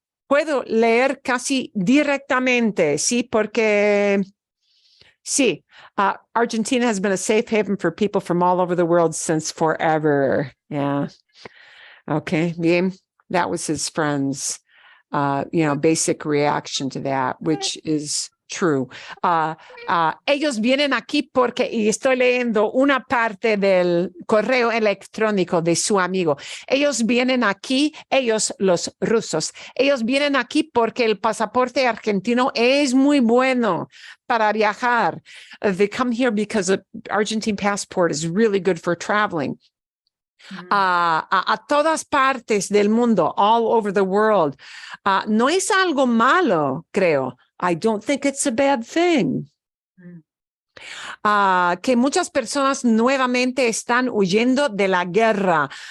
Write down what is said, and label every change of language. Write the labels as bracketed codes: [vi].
[es] Puedo leer casi directamente, sí, porque sí, [en] Argentina has been a safe haven for people from all over the world since forever. Yeah. Okay, bien. That was his friend's basic reaction to that, which is true. [es] Ellos vienen aquí porque, y estoy leyendo una parte del correo electrónico de su amigo. Ellos vienen aquí, ellos los rusos, ellos vienen aquí porque el pasaporte argentino es muy bueno para viajar. [en] They come here because the Argentine passport is really good for traveling. [es] A todas partes del mundo, [en] all over the world. [es] No es algo malo, creo. [en] I don't think it's a bad thing. [es] Que muchas personas nuevamente están huyendo de la guerra.